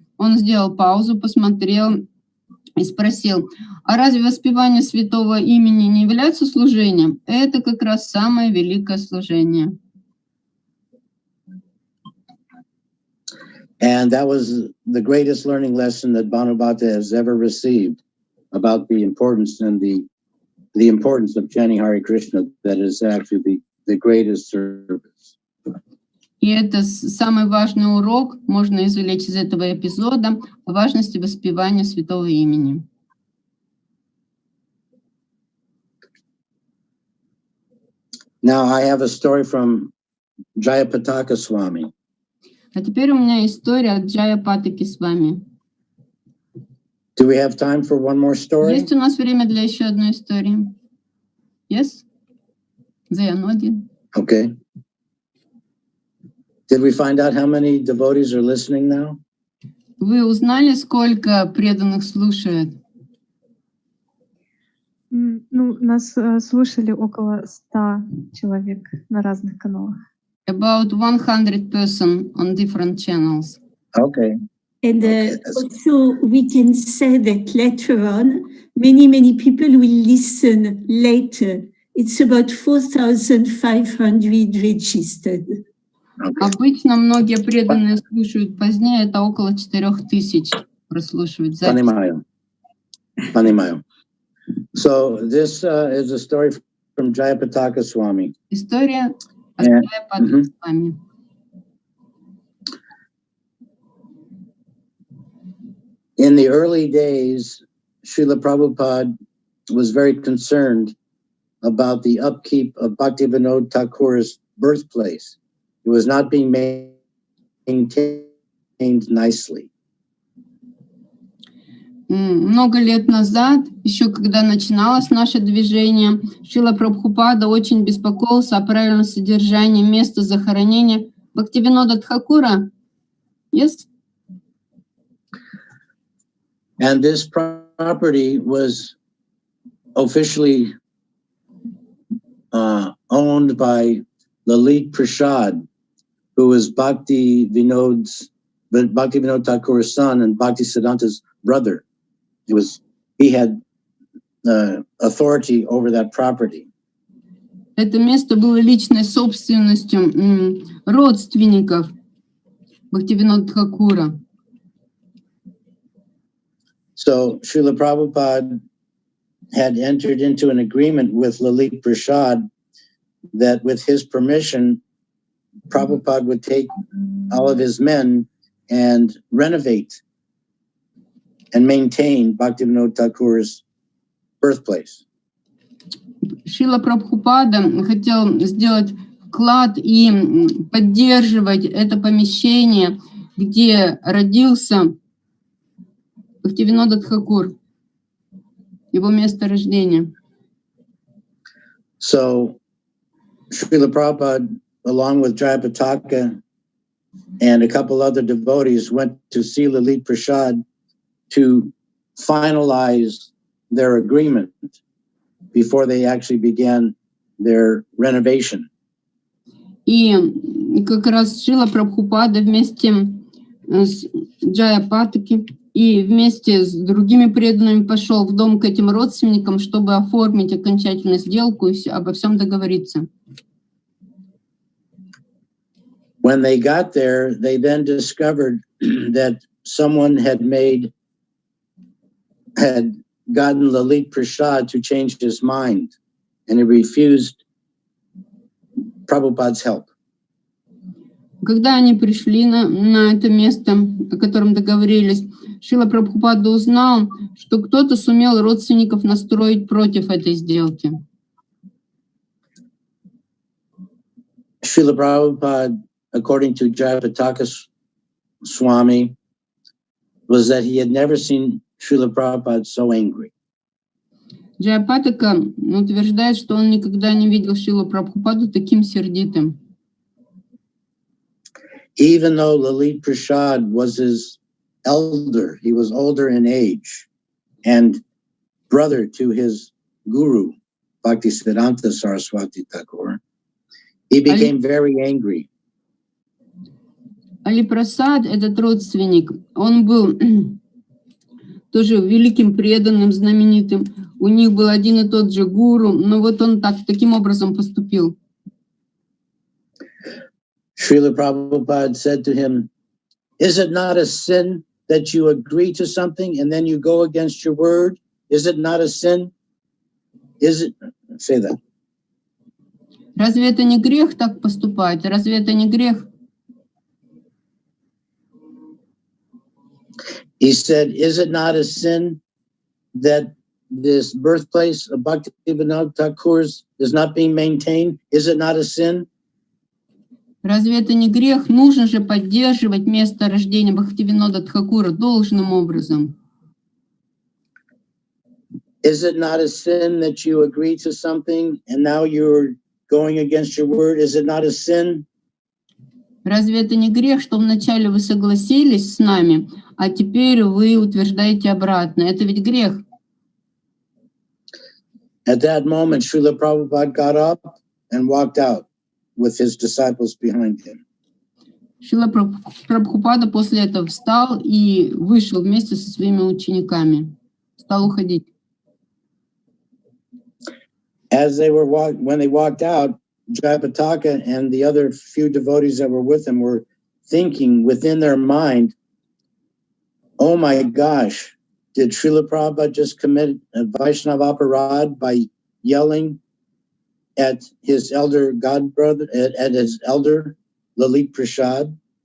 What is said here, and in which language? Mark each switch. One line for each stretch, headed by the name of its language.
Russian: Он сделал паузу, посмотрел и спросил: а разве воспевание святого имени не является служением? Это как раз самое великое служение.
English: And that was the greatest learning lesson that Bhanubhata has ever received about the importance and the importance of chanting Hare Krishna, that is actually the greatest service.
Russian: И это самый важный урок, можно извлечь из этого эпизода, о важности воспевания святого имени.
English: Now I have a story from Jayapataka Swami.
Russian: А теперь у меня история от Джаяпатаки с вами.
English: Do we have time for one more story?
Russian: Есть у нас время для еще одной истории?
English: Yes? They are nodding. Okay. Did we find out how many devotees are listening now?
Russian: Вы узнали, сколько преданных слушает? Ну, нас слушали около 100 человек на разных каналах.
English: About 100 person on different channels. Okay. And also we can say that later on, many people will listen later. It's about 4,500 registered. Okay.
Russian: Обычно многие преданные слушают позднее, это около 4000 прослушивают запись. Понимаю.
English: So this is a story from Jayapataka Swami.
Russian: История от Джаяпатаки с вами.
English: In the early days, Srila Prabhupada was very concerned about the upkeep of Bhaktivinoda Thakur's birthplace. It was not being maintained nicely.
Russian: Много лет назад, еще когда начиналось наше движение, Шрила Прабхупада очень беспокоился о правильном содержании места захоронения Бхактивинода Тхакура.
English: Yes? And this property was officially owned by Lalit Prasad, who was Bhaktivinoda Thakur's son and Bhakti Siddhanta's brother. He had authority over that property.
Russian: Это место было личной собственностью родственников Бхактивинода Тхакура.
English: So Srila Prabhupada had entered into an agreement with Lalit Prasad that with his permission, Prabhupada would take all of his men and renovate and maintain Bhaktivinoda Thakur's birthplace.
Russian: Шрила Прабхупада хотел сделать вклад и поддерживать это помещение, где родился Бхактивинода Тхакур. его место рождения.
English: So, Srila Prabhupada, along with Jayapataka and a couple other devotees, went to see Lalit Prasad to finalize their agreement before they actually began their renovation.
Russian: И как раз Шрила Прабхупада вместе с Джаяпатаки и вместе с другими преданными пошел в дом к этим родственникам, чтобы оформить окончательную сделку и обо всем договориться.
English: When they got there, they then discovered that someone had gotten Lalit Prasad to change his mind, and he refused Prabhupada's help.
Russian: Когда они пришли на это место, о котором договорились, Шрила Прабхупада узнал, что кто-то сумел родственников настроить против этой сделки.
English: Srila Prabhupada, according to Jayapataka Swami, was that he had never seen Srila Prabhupada so angry.
Russian: Джаяпатака утверждает, что он никогда не видел Шрилу Прабхупаду таким сердитым.
English: Even though Lalit Prasad was his elder, he was older in age, and brother to his guru, Bhaktisiddhanta Saraswati Thakur, he became very angry.
Russian: Али Прасад, этот родственник, он был тоже великим преданным, знаменитым. У них был один и тот же гуру, но вот он таким образом поступил.
English: Srila Prabhupada said to him, "Is it not a sin that you agree to something and then you go against your word? Is it not a sin? Is it?" Say that.
Russian: Разве это не грех так поступать? Разве это не грех?
English: He said, "Is it not a sin that this birthplace of Bhaktivinoda Thakur's is not being maintained? Is it not a sin?"
Russian: Разве это не грех? Нужно же поддерживать место рождения Бхактивинода Тхакура должным образом.
English: Is it not a sin that you agree to something and now you're going against your word? Is it not a sin?
Russian: Разве это не грех, что вначале вы согласились с нами, а теперь вы утверждаете обратно? Это ведь грех.
English: At that moment, Srila Prabhupada got up and walked out with his disciples behind him.
Russian: Шрила Прабхупада после этого встал и вышел вместе со своими учениками. Стал уходить.
English: When they walked out, Jayapataka and the other few devotees that were with him were thinking within their mind, "Oh my gosh, did Srila Prabhupada just commit a Vaishnava aparad by yelling at his elder godbrother, at his elder Lalit Prasad?"